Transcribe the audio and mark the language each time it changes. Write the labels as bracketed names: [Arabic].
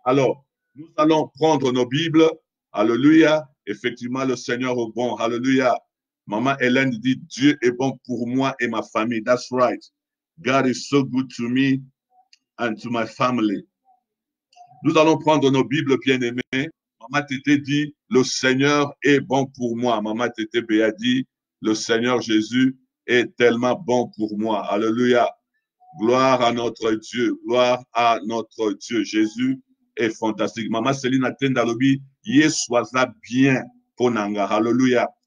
[French] Alors, nous allons prendre nos Bibles. Alléluia. Effectivement, le Seigneur est bon. Alléluia. Maman Hélène dit, Dieu est bon pour moi et ma famille. [English] That's right. God is so good to me and to my family. [French] Nous allons prendre nos Bibles bien-aimées. Maman Tété dit, le Seigneur est bon pour moi. Maman Tété Béa dit, le Seigneur Jésus est tellement bon pour moi. Alléluia. Gloire à notre Dieu. Gloire à notre Dieu. Jésus est fantastique. Maman Céline Atène Dalobi, sois-la bien, Ponanga. Alléluia.